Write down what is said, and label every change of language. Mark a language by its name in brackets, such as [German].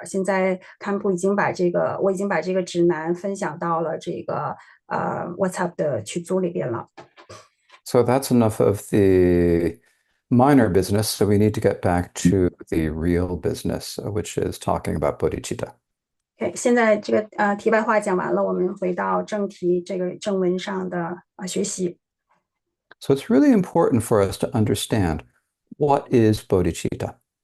[Chinese] 现在堪普我已经把这个指南分享到了这个WhatsApp 的群组里边了。 [English] So that's enough of the minor business. So we need to get back to the real business, which is talking about bodhicitta. [Chinese] OK，现在这个题外话讲完了，我们回到正题，这个正文上的学习。 [English] So it's really important for us to understand what is bodhicitta.